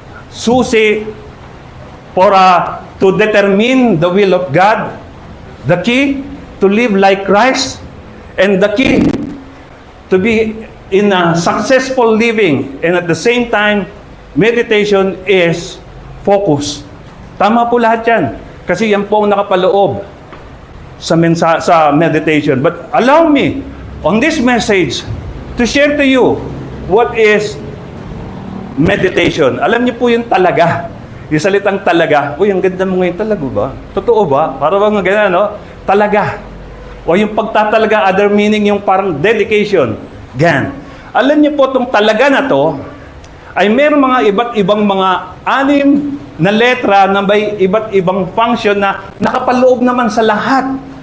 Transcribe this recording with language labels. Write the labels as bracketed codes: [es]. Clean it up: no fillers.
[en] Susi for to determine the will of God. The key to live like Christ. And the key to be in a successful living. And at the same time, meditation is focus. [tl] Tama po lahat yan. Kasi yan po ang nakapaloob sa meditation. [en] But allow me, on this message, to share to you what is meditation. [tl] Alam niyo po yung talaga. Yung salitang talaga. Uy, ang ganda mo ngayon, talaga ba? Totoo ba? Para bang ganyan, no? Talaga. O yung pagtatalaga, [en] other meaning, [tl] yung parang dedication. Gan. Alam niyo po, itong talaga na to, ay meron mga iba't ibang mga 6 na letra na may iba't ibang function na nakapaloob naman sa lahat.